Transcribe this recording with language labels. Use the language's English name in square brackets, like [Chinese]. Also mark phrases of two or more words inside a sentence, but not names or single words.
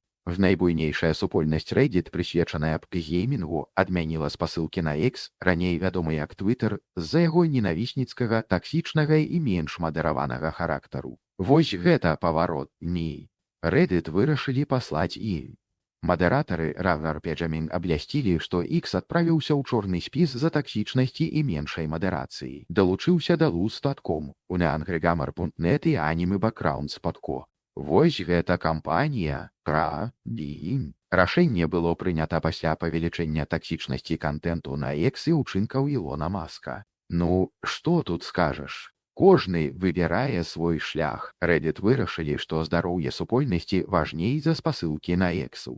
[Belarusian] Найбуйнейшая супольнасць Reddit, прысвечаная геймінгу, адмяніла спасылкі на X, раней вядомы як Twitter, з-за яго ненавісніцкага, таксічнага і менш мадэраванага характару. Вось гэта паварот, не. Reddit вырашылі паслаць і. Мадэратары Раварпеджамін аблясцілі, што X адправіўся ў чорны спіс за таксічнасці і меншай мадэрацыі. Далучыўся да Luz.com, у neangrygamar.net і anime-backgrounds.co. Вось гэта кампанія. Рашэнне было прынята пасля павелічэння таксічнасці кантэнту на X і ўчынкаў Ілона Маска. Ну, што тут скажаш? Кожны выбірае свой шлях. Reddit вырашылі, што здароўе супольнасці важней за спасылкі на X-у.